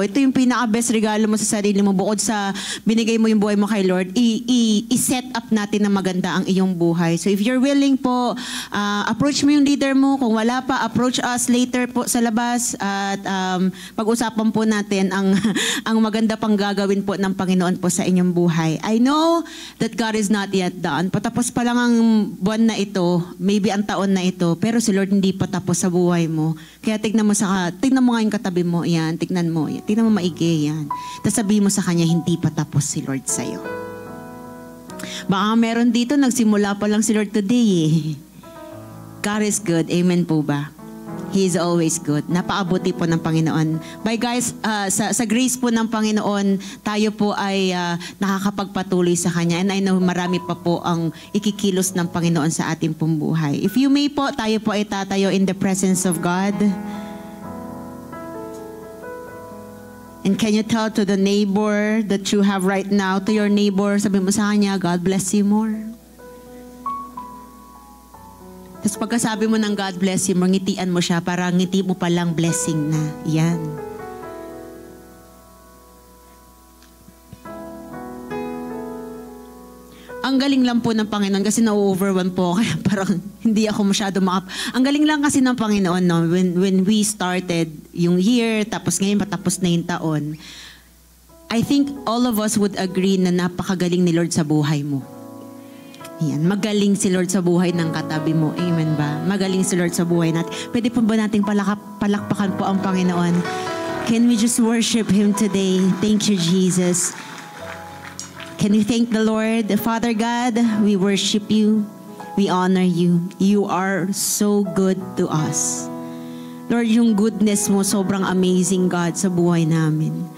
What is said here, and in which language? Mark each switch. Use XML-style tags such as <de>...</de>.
<tl>Ito yung pinaka-best regalo mo sa sarili mo, bukod sa binigay mo yung buhay mo kay Lord, i-set up natin na maganda ang iyong buhay. So,</tl> <en>if you're willing</en> <tl>po, approach mo yung leader mo. Kung wala pa, approach us later po sa labas at pag-usapan po natin ang maganda pang gagawin po ng Panginoon po sa inyong buhay.</tl> <en>I know that God is not yet done.</en> <tl>Patapos pa lang ang buwan na ito, maybe ang taon na ito, pero si Lord hindi pa tapos sa buhay mo. Kaya tignan mo nga yung katabi mo, yan, tignan mo maigi yan. Tapos sabihin mo sa kanya, hindi pa tapos si Lord sa'yo. Baka meron dito, nagsimula pa lang si Lord today eh.</tl> <en>God is good.</en> <tl>Amen po ba?</tl> <en>He is always good.</en> <tl>Napaabuti po ng Panginoon.</tl> <en>Bye guys,</en> <tl>sa grace po ng Panginoon, tayo po ay nakakapagpatuloy sa Kanya.</tl> <en>And I know</en> <tl>marami pa po ang ikikilos ng Panginoon sa ating pong buhay.</tl> <en>If you may po,</en> <tl>tayo po ay tatayo</tl> <en>in the presence of God. And can you tell to the neighbor that you have right now, to your neighbor,</en> <tl>sabi mo sa kanya,</tl> <en>God bless you more.</en> <tl>Tapos pagkasabi mo ng God bless you, ngitian mo siya para ngiti mo palang blessing na. Yan. Ang galing lang po ng Panginoon kasi na-overwhelm po. Kaya parang hindi ako masyado Ang galing lang kasi ng Panginoon, no?</tl> <en>When we started</en> <tl>yung year, tapos ngayon patapos na yung taon,</tl> <en>I think all of us would agree</en> <tl>na napakagaling ni Lord sa buhay mo. Yan. Magaling si Lord sa buhay ng katabi mo. Amen ba? Magaling si Lord sa buhay natin. Pwede po ba nating palakpakan po ang Panginoon?</tl> <en>Can we just worship Him today? Thank you, Jesus. Can we thank the Lord? Father God, we worship You. We honor You. You are so good to us.</en> <tl>Lord, yung goodness mo sobrang amazing, God, sa buhay namin.</tl>